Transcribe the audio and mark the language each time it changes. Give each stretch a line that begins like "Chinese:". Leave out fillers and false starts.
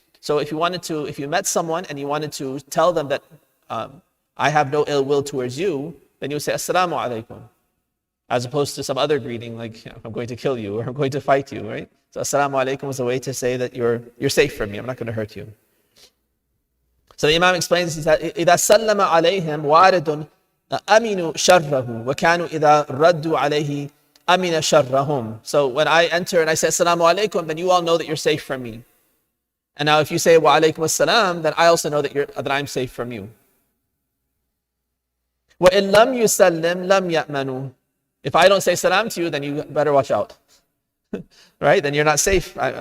English: So if you met someone and you wanted to tell them that I have no ill will towards you, then you would say assalamu alaikum, as opposed to some other greeting like I'm going to kill you or I'm going to fight you, right? So assalamu alaikum was a way to say that you're safe from me, I'm not going to hurt you.
Arabic: So the Imam explains, he said, إِذَا سَلَّمَ عَلَيْهِمْ وَارِدٌ أَمِنُوا شَرَّهُ وَكَانُوا إِذَا رَدُّوا عَلَيْهِ أَمِنَ شَرَّهُم.
English: So when I enter and I say assalamu alaikum, then you all know that you're safe from me. And now if you say wa alaikum assalam, then I also know that I'm safe from you.
Arabic: وَإِن لَمْ يُسَلِّمْ لَمْ يَأْمَنُوا.
English: If I don't say salam to you, then you better watch out. Right? Then you're not safe.